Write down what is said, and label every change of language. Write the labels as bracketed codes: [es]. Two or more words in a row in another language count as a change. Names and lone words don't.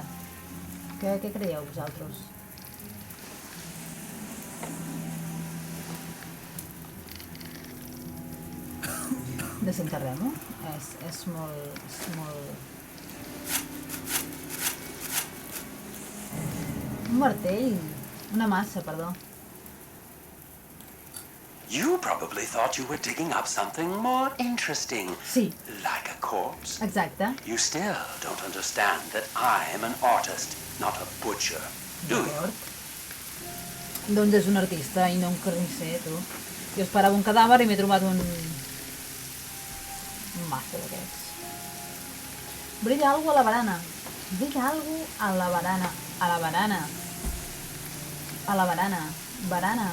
[ca] Què creieu vosaltres? Desenterrem-ho. És molt... Un martell. Una massa, perdó. [en] You probably thought you were digging up something more interesting. [ca] Sí. [en] Like a corpse. [ca] Exacte. [en] You still don't understand that I am an artist, not a butcher. Do you? [ca] Doncs és un artista i no un carnisser, tu. Jo esperava un cadàver i m'he trobat un mazo d'aquests. Brilla algo a la barana. Barana.